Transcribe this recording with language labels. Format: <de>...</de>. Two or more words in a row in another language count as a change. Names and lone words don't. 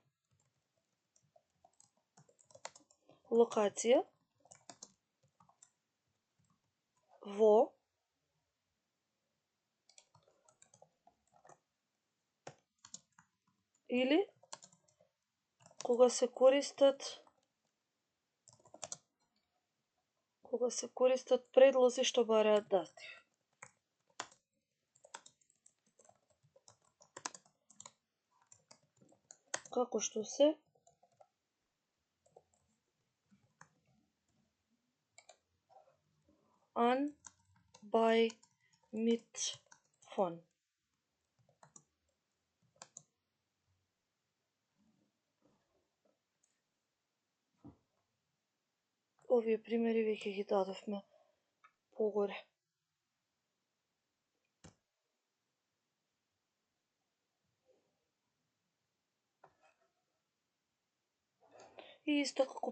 <mk>локација во или кога се користат предлози што бараат датив. Како што се</mk> <de>an, bei, mit, von.</de> <mk>Овие примери веќе ги дадовме погоре. И исто како</mk>